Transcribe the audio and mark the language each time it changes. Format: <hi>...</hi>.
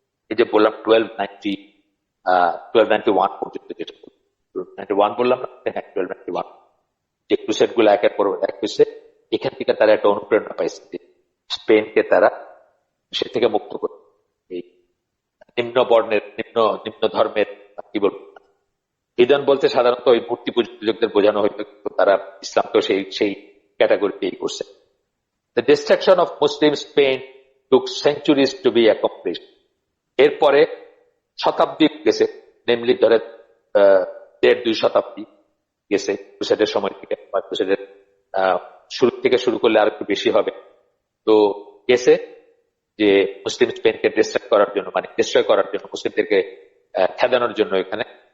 <bn>এই যে বললাম 1291 পর্যন্ত, যেটা 91 বললাম না, হ্যাঁ 1291, যে ক্রুসেড গুলো একের পর এক হয়েছে, এখান থেকে তারা একটা অনুপ্রেরণা পাইছে যে স্পেনকে তারা সে থেকে মুক্ত করে। এই নিম্ন বর্ণের নিম্ন ধর্মের কি বলবো, হিদন বলতে সাধারণত ওই মূর্তি পূজকদের বোঝানো হইতো, তারা ইসলামকেও সেই ক্যাটাগরিতেই করছে।</bn> <en>The destruction of Muslim Spain took centuries to be accomplished.</en> <bn>এরপরে শতাব্দী গেছে, নেমলি ধরে 1.5-2 শতাব্দী গেছে ক্রুসেডের সময় থেকে, বা ক্রুসেডের শুরু থেকে শুরু করলে আর একটু বেশি হবে। তো গেছে যে মুসলিম স্পেনকে ডিস্ট্রয় করার জন্য, মানে ডিস্ট্রয় করার জন্য, মুসলিমদেরকে খেদানোর জন্য এখানে।</bn>